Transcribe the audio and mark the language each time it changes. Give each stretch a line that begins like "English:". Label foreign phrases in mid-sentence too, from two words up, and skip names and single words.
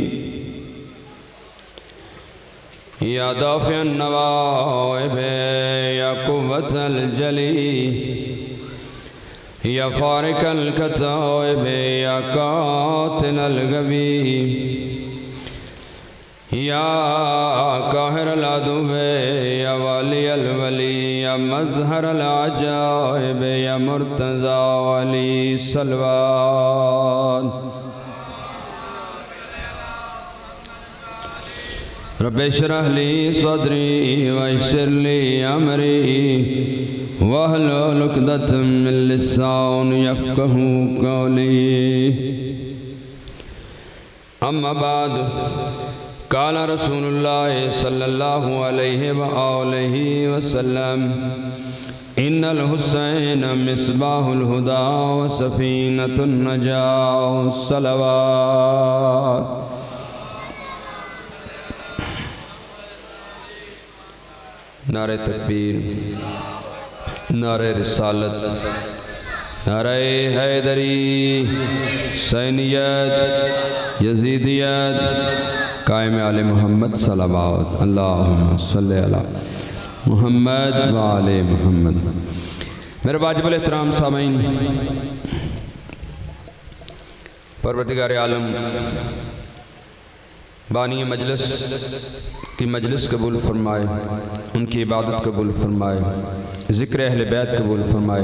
Arabic: يا دافع النوائب يا قوة الجلي يا فارق الكتائب يا قاتل الغوي يا قاهر العدو يا ولي الولي يا مظهر العجائب يا مرتضى علي. صلى الله رب اشرح لي صدري ويسر لي أمري واحلل عقدة من لساني يفقهوا قولي. أما بعد قال رسول الله صلى الله عليه وآله وسلم إن الحسين مصباح الهدى وسفينة النجاة.
Urdu: صلوات نعرۂ تکبیر، نعرۂ رسالت، نعرۂ حیدری، سینیت، یزیدیت، قائم آل محمد
Arabic: صلى الله اللهم صل على محمد وآل محمد.
Urdu: میرے واجب الاحترام سامعین، پروردگار عالم بانی مجلس کی مجلس قبول فرمائے، ان کی عبادت قبول فرمائے، ذکر اہل بیت قبول فرمائے.